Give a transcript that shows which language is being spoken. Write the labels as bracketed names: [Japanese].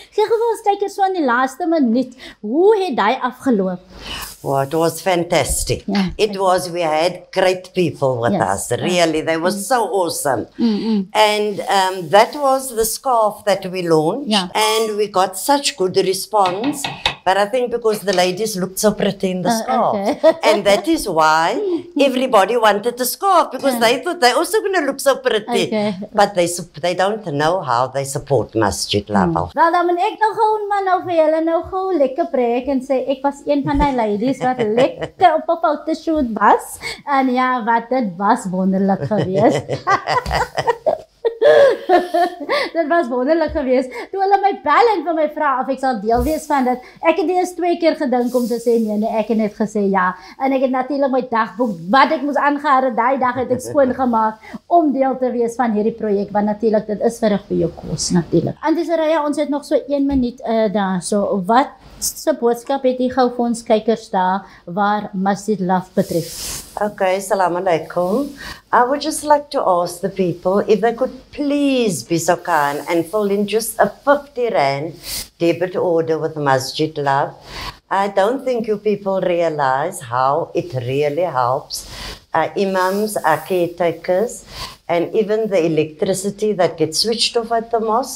[Afrikaans] Gee gou ons kyk so in die laaste minuut, hoe het daai afgeloop? [English] Well, it was fantastic. Yeah, we had great people with us. Really, they were so awesome. And that was the scarf that we launched, and we got such good response. But I think because the ladies looked so pretty in the scarf, and that is why everybody wanted the scarf, because they thought they're also going to look so pretty. But they don't know how they support Masjid Love. [Afrikaans] Wel, dan moet ek nou gewoon maar nou vir julle nou gou lekker preek en sê ek was een van die ladies wat lekker op 'n fotoshoot was. En ja, wat dit was wonderlik geweest. Dit was wonderlik geweest. Toe hulle my bel en vir my vra of ek sal deel wees van dit. Ek het eers 2 keer gedink om te sê nee, ek het net gesê ja. En ek het natuurlik my dagboek wat ek moes aangehad, daai dag het ek skoon gemaak om deel te wees van hierdie projek, want natuurlik dit is vir 'n goeie kos natuurlik. Auntie Soraya, ons het nog so 1 minuut daar. So wat se boodskap het jy gou vir ons kykers daar waar Masjid Love betref? [English] Okay, Assalamu alaikum. I would just like to ask the people if they could please be so kind and fill in just a 50 rand debit order with Masjid Love. I don't think you people realize how it really helps our imams, our caretakers, and even the electricity that gets switched off at the mosque.